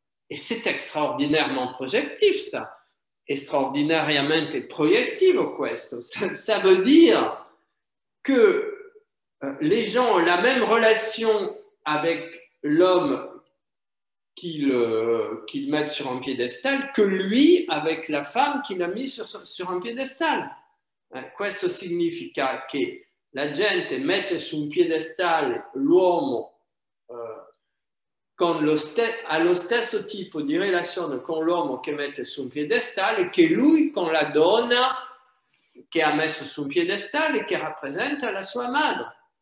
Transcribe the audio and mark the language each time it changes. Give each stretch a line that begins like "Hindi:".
French: Et c'est extraordinairement projectif, ça.
Italian: Extraordinariamente proiettivo, questo.
French: Ça veut dire que les gens ont la même relation avec l'homme qu'ils mettent sur un piédestal que lui avec la femme qu'il a mis sur un piédestal.
Italian: Questo significa che la gente mette su un piédestal l'uomo allo stesso tipo di relazione con l'uomo che mette su un piedestal che lui con la donna che ha messo su un piedestal e che rappresenta la sua madre.